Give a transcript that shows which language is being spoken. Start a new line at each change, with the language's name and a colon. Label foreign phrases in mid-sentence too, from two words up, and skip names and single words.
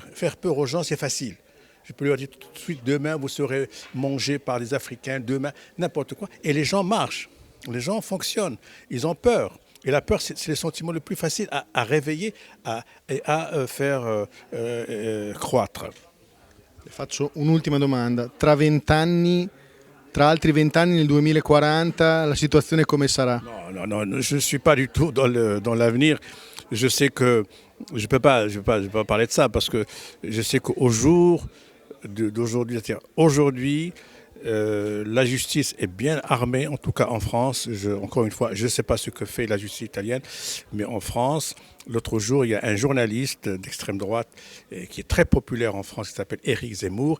French: Faire peur aux gens, c'est facile. Je peux leur dire tout de suite, demain, vous serez mangé par les Africains, demain, n'importe quoi. Et les gens marchent, les gens fonctionnent, ils ont peur. Et la peur, c'est le sentiment le plus facile à réveiller et à faire croître.
Italian: Faccio un'ultima domanda. Tra altri 20 anni, nel 2040, la situazione come sarà?
French: Non, je ne suis pas du tout dans l'avenir. Je sais que je ne peux pas parler de ça parce que je sais qu'au jour d'aujourd'hui, c'est-à-dire aujourd'hui, la justice est bien armée, en tout cas en France. Encore une fois, je ne sais pas ce que fait la justice italienne, mais en France, l'autre jour, il y a un journaliste d'extrême droite qui est très populaire en France, qui s'appelle Éric Zemmour.